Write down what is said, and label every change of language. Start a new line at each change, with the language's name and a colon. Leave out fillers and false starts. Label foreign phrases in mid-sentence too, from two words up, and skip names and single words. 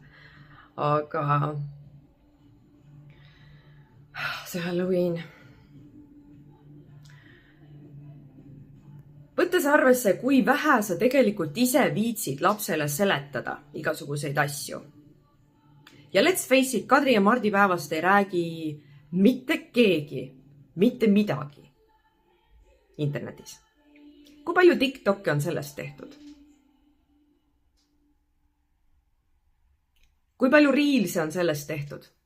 Estonian: Aga see Halloween. Võttes arvesse, kui vähe sa tegelikult ise viitsid lapsele seletada igasuguseid asju.
English: Ja let's face it,
Estonian: Kadri ja Mardi päevast ei räägi mitte keegi, mitte midagi internetis. Kui palju TikToki on sellest tehtud? Kui palju Reelsi on sellest tehtud?